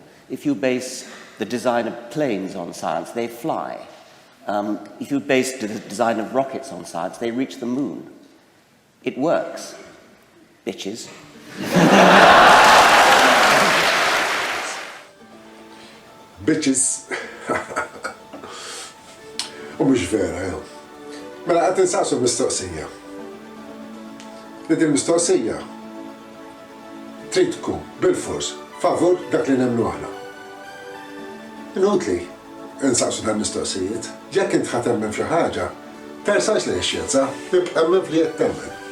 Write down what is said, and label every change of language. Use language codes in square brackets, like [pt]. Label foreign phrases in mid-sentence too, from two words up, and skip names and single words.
[en] If you base the design of planes on science, they fly. If you base the design of rockets on science, they reach the moon. It works. Bitches. Bitches. [mt] U mhux vera, jew. Mela qed insaqsu mistoqsija. Li din mistoqsija trid tkun bil-fors favur dak li nemmnu aħna. Inutli insaqsu dan mistoqsijiet, jekk int ħadd temmen f'xi ħaġa, tersax lejn ix-xjenza, tibqa' emmen fli qed temmen.